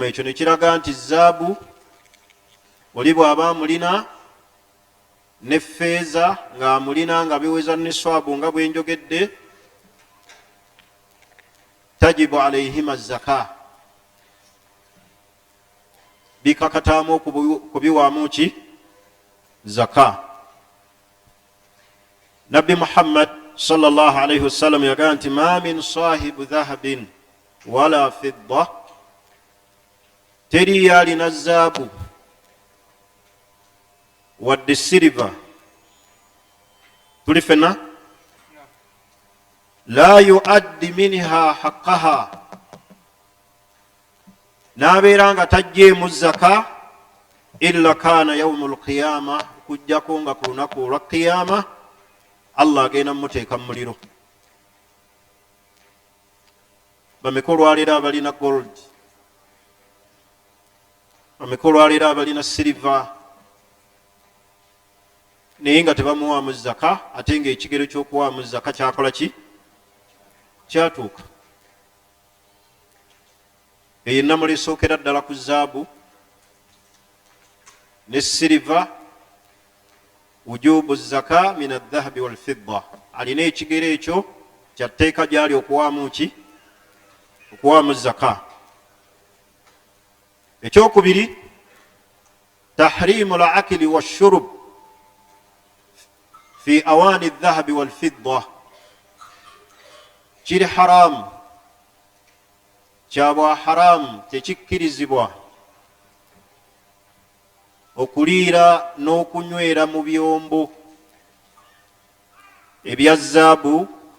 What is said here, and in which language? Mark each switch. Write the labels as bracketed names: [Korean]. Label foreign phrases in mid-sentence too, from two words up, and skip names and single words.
[Ganda] Ekyo ne kiraga nti zaabu oli bw'aba mulina ne feeza nga mulina nga biweza niswabu nga bwenjogedde [Arabic] تجب عليهما زكاة, [Ganda] bikakataamu kubiwaamu ki zaka. Nabbi Muhammad [Arabic] صلى الله عليه وسلم [Ganda] yagamba nti [Arabic] ما من صاحب ذهب ولا فضة, [Ganda] teri alina zaabu wadde siriva tuli fena [Arabic] لا يؤدي منها حقها, [Ganda] nabeera nga tajjeemu zaka [Arabic] إلا كان يوم القيامة, [Ganda] kujjako nga ku lunaku olwa qiyama Allah agenda muteeka mu muliro. Bameka olwaleero abalina gold, bameka olwaleero abalina siriva naye nga tebamuwaamu zaka, ate nga ekigero ky'okuwaamu zaka kyakola ki kyatuuka. Eyo ennamula esookera ddala ku zaabu ne siriva [Arabic] وجوب زكاة من الذهب والفضة, [Ganda] alina ekigero ekyo kyatteeka gyali okuwaamu ki okuwaamu zaka. [Arabic] Ekyokubiri تحريم الأكل والشرب في أواني الذهب والفضة, [Ganda] kiri haramu, kyabwa haramu, tekikkirizibwa okuliira n'okunywera mu byombo ebya zaabu.